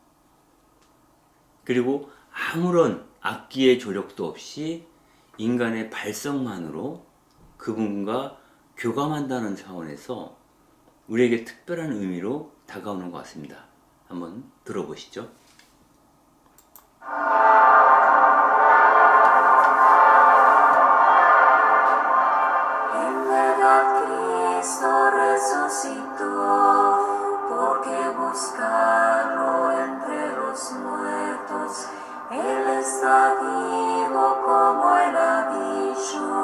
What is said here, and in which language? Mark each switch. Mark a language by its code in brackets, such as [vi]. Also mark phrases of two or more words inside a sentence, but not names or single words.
[ko] 그리고 아무런 악기의 조력도 없이 인간의 발성만으로 그분과 교감한다는 차원에서 우리에게 특별한 의미로 다가오는 것 같습니다. 한번 들어보시죠. [es] Cristo resucitó, porque buscarlo entre los muertos, Él está vivo como Él ha dicho.